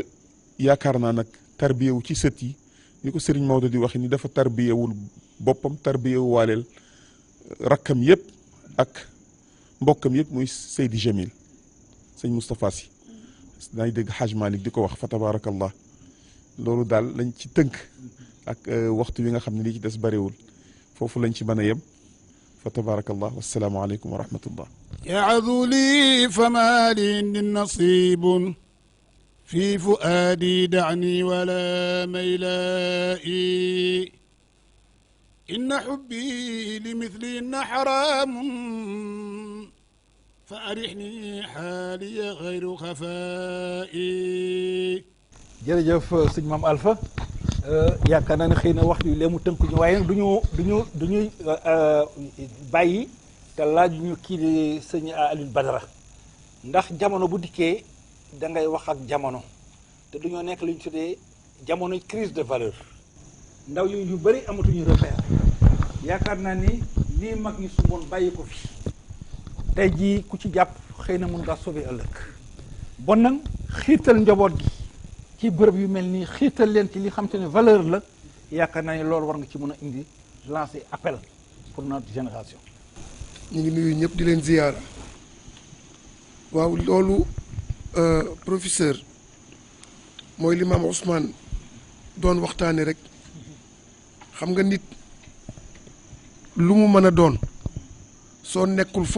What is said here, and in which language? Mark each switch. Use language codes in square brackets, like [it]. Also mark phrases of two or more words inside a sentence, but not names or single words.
[wo] yaakaar naa nag tarbiyewu ci sët yi ni ko Serigne Maodo di waxe ni dafa tarbiyewul boppam tarbiyewu waaleel rakkam yëpp ak mbokkam yëpp muy Seydi Jamil sëñ Moustapha Sy daay dégg Hadj Malick di ko wax [ar] فتبارك الله [wo] loolu daal lañ ci tënk ak waxtu wi nga xam ne lii ci des bariwul foofu lañ ci mën a yem [ar] فتبارك الله والسلام عليكم ورحمة الله يعظ لي فما لي نصيب في فؤادي دعني ولا ميلائي إن حبي لمثلهن حرام فأرحني حالي غير خفائي [wo] jërëjëf sëñ Maam Alpha yaakaar naa ne xëy na waxtu yi lee mu tënk ñu waaye duñuy bàyyi te laaj ñu kii di sëñ Alioune Badara ndax jamono bu dikkee da ngay wax ak jamono te duñoo nekk lu ñu tuddee jamono [fr] crise de valeur [wo] ndaw yu bëri amatuñu repère yaakaar naa ni lii mag ñi sumboon bàyyi ko fi tey jii ku ci jàpp xëy na mun ngaa sauver ëllëg bon nag xiirtal njaboot gi ci bërëb yu mel nii xiirtal leen ci li xam te ne valeur la yaakaar naa ni loolu war nga ci mën a indi [fr] lancer appel pour notre génération [wo] ñu ngi nuyu ñëpp di leen ziyaara waaw loolu professeur mooy li maam Ousmane doon waxtaane rek xam nga nit lu mu mën a doon soo nekkul fu